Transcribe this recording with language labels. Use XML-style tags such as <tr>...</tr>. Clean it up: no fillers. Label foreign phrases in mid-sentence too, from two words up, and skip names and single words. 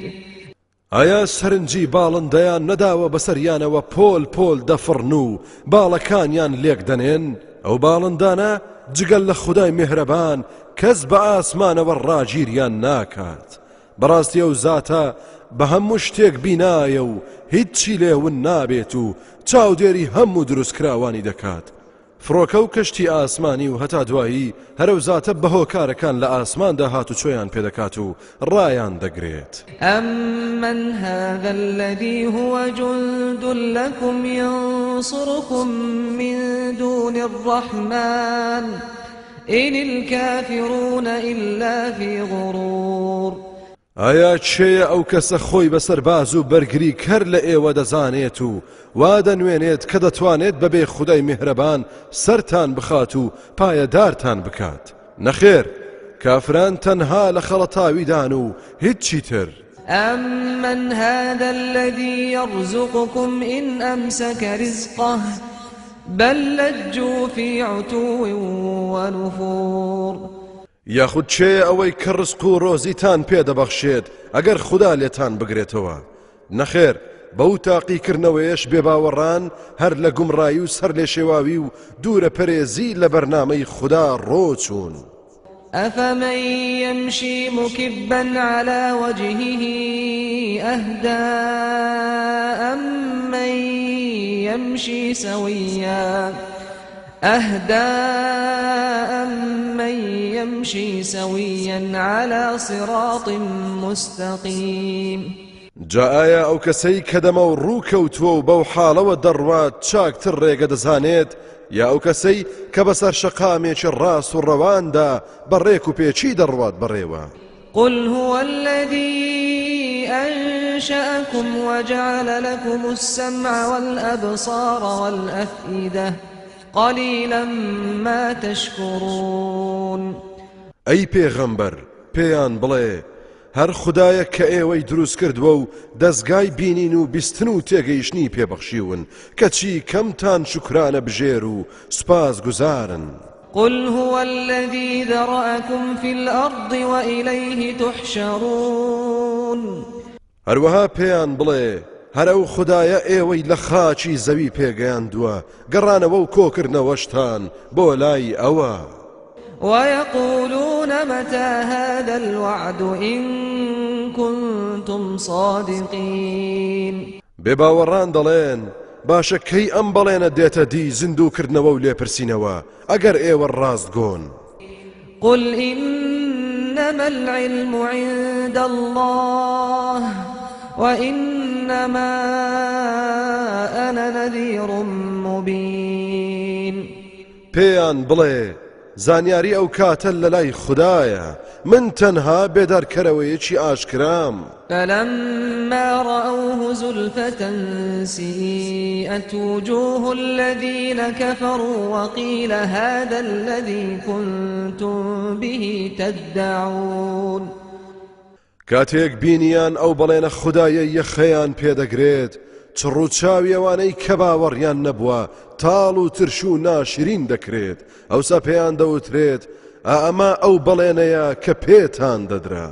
<ckb>ئایا سەرنجی باڵندەیان نەداوە بەسەریانەوە پۆل پۆل دەفڕن و باڵەکانیان لێک دەنێن ئەو باڵندانە جگەل لە خودای میهرەبان کەس بە ئاسمانەوە ڕاگیریان ناکات. بەڕاستی ئەو زاتە بە هەموو شتێک بینایە و هیچی لێون نابێت و چاودێری هەموو دروستکراوانی دەکات. فڕۆکە و کەشتی ئاسمانی و هەتا دوایی هەرەو زاتە بەهۆکارەکان لە ئاسماندا هات و چۆیان پێدەکات و ڕایان دەگرێت.</ckb> <ar>أمن هذا الذي هو جند لكم ينصركم من دون الرحمن إن الكافرون إلا في غرور.</ar> <ckb>ئایا چێیە ئەو کەسە خۆی بەسەر باز و بەرگری کەر لە ئێوە دەزانێت و وا دەنوێنێت کە دەتوانێت بەبێ خودای میهرەبان سەرتان بخات و پایەدارتان بکات؟ نەخێر، کافران تەنها لە خەڵەتاویدان و هیچی تر.</ckb> <ar>أمن هذا الذي يرزقكم إن أمسك رزقه بل لجوا في عتو ونفور.</ar> <ckb>یاخود چێ ئەوەی کە ڕزق و ڕۆزیتان پێدەبەخشێت ئەگەر خوددا لێتان بگرێتەوە؟ نەخێر، بەو تاقیکردنەوەیەش بێباوەڕان هەر لە گومڕایی و سەر لێ شێواوی و دوورە پەرێزی لە بەرنامەی خوددا ڕۆچوون.</ckb> <ar>أفمن يمشي مكبا على وجهه أهدى أمن يمشي سويا على صراط مستقيم.</ar> <ckb>جا ئایا ئەو کەسەی کە دەمە و ڕووکەوتووە و بەو حاڵەوە دەڕوات چاکتر ڕێگە دەزانێت یا ئەو کەسەی کە بەسەر شەقامێکی ڕاست و ڕەواندا بەڕێک و پێچی دەڕوات بەڕێوە؟</ckb> <ar>قل هو الذي أنشأكم وجعل لكم السمع والأبصار والأفئدة قليلا ما تشكرون.</ar> <ckb>ئەی پێغەمبەر پێیان بڵێ هەر خوددایە کە ئێوەی دروست کردووە و دەستگای بینین و بیستن و تێگەیشتنی پێبەخشیون کەچی کەمتان شکرانە بژێر و سوپاس گوزارن.</ckb> <ar>قل هو الذي ذرأكم في الأرض وإليه تحشرون.</ar> <ckb>هەروەها پێیان بڵێ هەر ئەو خوددایە ئێوەی لە خاچی زەوی پێگەیاندووە گەڕانەوە و کۆکردنەوەشتان بۆ لای ئەوە.</ckb> <ar>ويقولون متى هذا الوعد إن كنتم صادقين.</ar> <ckb>بێباوەڕان دەڵێن باشە کەی ئەم بەڵێنە دێتە دی زیندووکردنەوە و لێپرسینەوە ئەگەر ئێوە ڕاستگۆن.</ckb> <ar>قل إنما العلم عند الله وإنما أنا نذير مبين.</ar> <ckb>پێیان بڵێ زانیاری ئەو کاتە لە لای خوددایە من تەنها بێدارکەرەوەیەکی ئاشکرام.</ckb> <ar>فلما رأوه زلفة سيئت وجوه الذين كفروا وقيل هذا الذي كنتم به تدعون.</ar> <ckb>کاتێک بینیان ئەو بەڵێنە خوددایە یەخەیان پێدەگرێت چڕوچاوی ئەوانەی کە باوەڕیان نەبووە تاڵ و ترش و ناشرین دەکرێت ئەوسا پێیان دەوترێت ئەمە ئەو بەڵێنەیە کە پێتان دەدرا.</ckb>